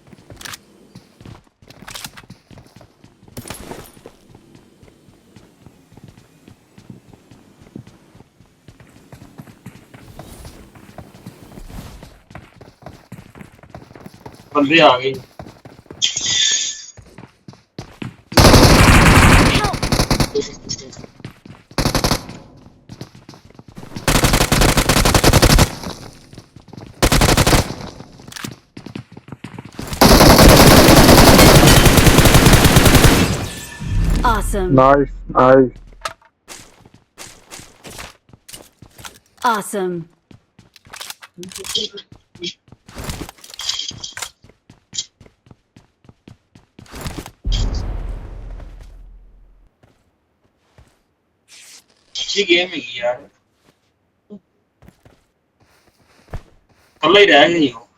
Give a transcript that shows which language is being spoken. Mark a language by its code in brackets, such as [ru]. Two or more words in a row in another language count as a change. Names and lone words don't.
[pa] ਬੰਦੇ ਆ ਗਏ [en] Help! Awesome. Nice, nice. Awesome. [pa] ਅੱਛੀ ਗੇਮ ਹੈਗੀ ਯਾਰ ਕੱਲਾ ਹੀ ਰਹਿ ਗਈ